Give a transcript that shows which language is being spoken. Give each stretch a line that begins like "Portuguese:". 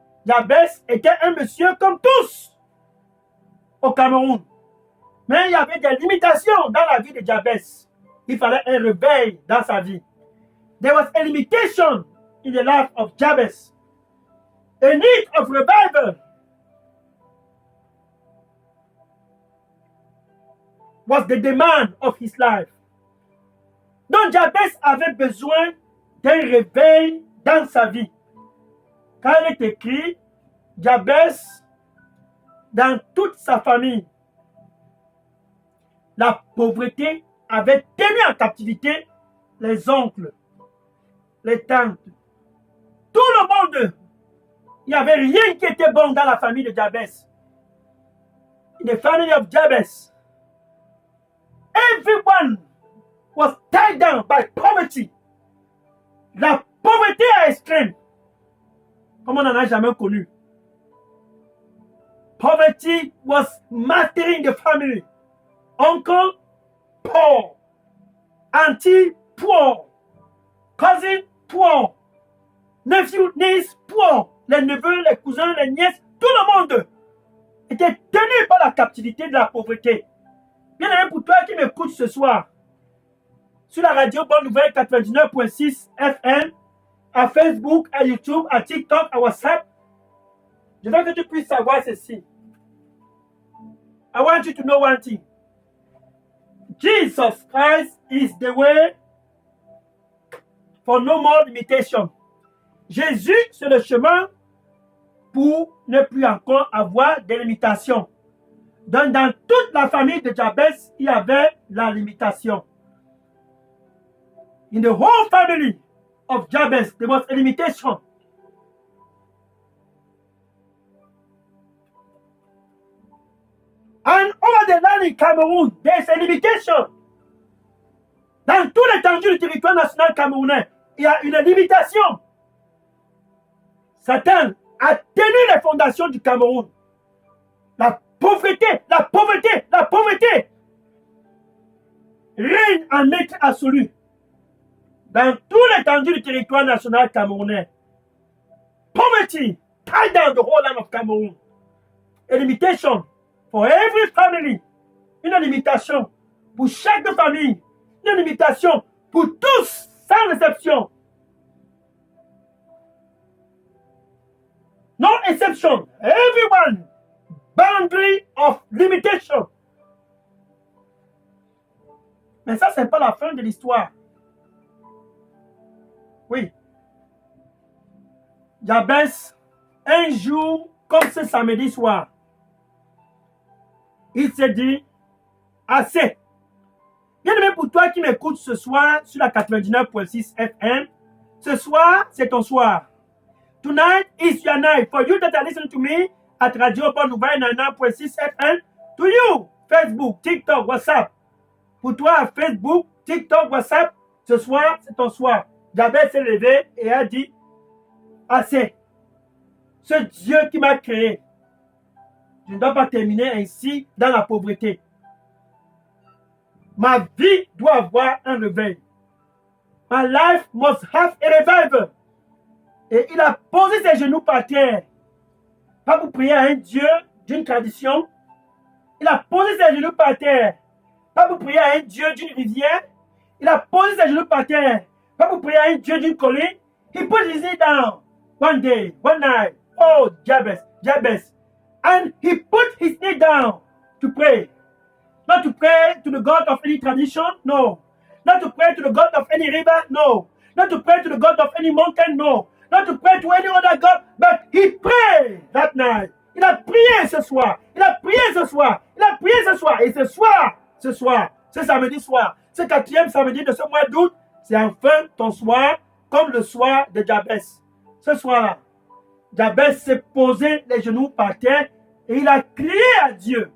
French: Jabez était un monsieur comme tous au Cameroun. Mais il y avait des limitations dans la vie de Jabez. Il fallait un réveil dans sa vie.
English: There was a limitation in the life of Jabez. A need of revival was the demand of his life.
French: Donc Jabez avait besoin d'un réveil dans sa vie. Quand il est écrit, Jabez, dans toute sa famille, la pauvreté avait tenu en captivité les oncles, les tantes, tout le monde. Il n'y avait rien qui était bon dans la famille de Jabez.
English: In the family of Jabez, everyone was tied down by poverty.
French: La pauvreté à extrême, comme on n'en a jamais connu.
English: Poverty was mastering the family. Uncle poor, auntie poor, cousin poor, nephew, niece poor,
French: les neveux, les cousins, les nièces, tout le monde était tenu par la captivité de la pauvreté. Bien aimé, pour toi qui m'écoutes ce soir, sur la radio Bonne Nouvelle 99.6 FM, à Facebook, à YouTube, à TikTok, à WhatsApp, je veux que tu puisses savoir ceci.
English: I want you to know one thing. Jesus Christ is the way for no more limitation.
French: Jésus, c'est le chemin pour ne plus encore avoir de limitations. Donc, dans toute la famille de Jabez, il y avait la limitation.
English: In the whole family of Jabez, there was a limitation. And over the land in Cameroon, there is a limitation.
French: Dans tout l'étendue du territoire national camerounais, il y a une limitation. Satan a tenu les fondations du Cameroun. La pauvreté, la pauvreté, la pauvreté règne en maître absolu dans tout l'étendue du territoire national camerounais.
English: Poverty tied down the whole land of Cameroon. A limitation for every family.
French: Une limitation pour chaque famille. Une limitation pour tous, sans exception.
English: No exception. Everyone. Boundary of limitation.
French: Mais ça, ce n'est pas la fin de l'histoire. Oui. Jabez, un jour, comme ce samedi soir, il s'est dit, assez. Bien aimé, pour toi qui m'écoutes ce soir sur la 99.6 FM, ce soir, c'est ton soir.
English: Tonight is your night. For you that are listening to me at Radio Bonne Nouvelle 99.6 FM, to you, Facebook, TikTok, WhatsApp.
French: Pour toi, Facebook, TikTok, WhatsApp, ce soir, c'est ton soir. Jabez s'est levé et a dit, assez. Ce Dieu qui m'a créé, je ne dois pas terminer ainsi dans la pauvreté. Ma vie doit avoir un réveil.
English: My life must have a revival.
French: Et il a posé ses genoux par terre. Pas pour prier à un Dieu d'une tradition. Il a posé ses genoux par terre. Pas pour prier à un Dieu d'une rivière. Il a posé ses genoux par terre. Pas pour prier à un Dieu d'une colline.
English: He put his knee down. One day, one night. Oh, Jabez, Jabez. And he put his knee down to pray. Not to pray to the God of any tradition, no. Not to pray to the God of any river, no. Not to pray to the God of any mountain, no. Not to pray to any other God, but he prayed that night.
French: Il a prié ce soir. Il a prié ce soir. Il a prié ce soir. Et ce soir, ce samedi soir, ce 4e samedi de ce mois d'août, c'est enfin ton soir, comme le soir de Jabez. Ce soir-là, Jabez s'est posé les genoux par terre et il a crié à Dieu.